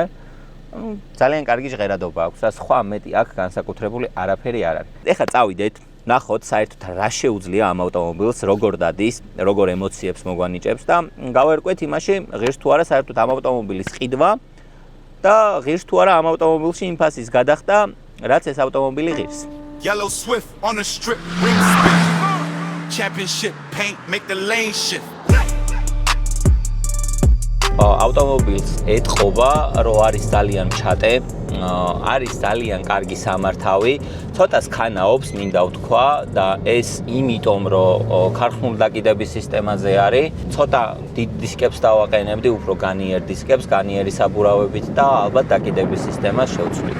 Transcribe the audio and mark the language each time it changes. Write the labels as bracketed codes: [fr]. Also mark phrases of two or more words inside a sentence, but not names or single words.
[ka] ძალიან კარგი ჟღერადობა აქვს, რა სხვა მეტი აქ განსაკუთრებული არაფერი არ არის. ეხლა წავიდეთ, ნახოთ საერთოდ რა შეუძლია ამ ავტომობილს, როგორ დადის, როგორ ემოციებს მოგვანიჭებს და გავერკვეთ იმაში, ღირს თუ არა საერთოდ ამ ავტომობილის ყიდვა და ღირს თუ არა ამ ავტომობილში იმ ფასის გადახდა, რაც ეს ავტომობილი ღირს. [en] Yellow Swift on the strip, rim spin. Championship paint, make the lane shift. [ka] ავტომობილს ეთყობა, რომ არის ძალიან ჩატე, არის ძალიან კარგი სამართავი, ცოტა სქანაობს, მინდა ვთქვა და ეს იმიტომ, რომ ქარხნული დაკიდების სისტემაზე არის, ცოტა დიდ დისკებს დავაყენებდი, უფრო განიერ დისკებს, განიერი საბურავებით და ალბათ დაკიდების სისტემას შევცვლიდე.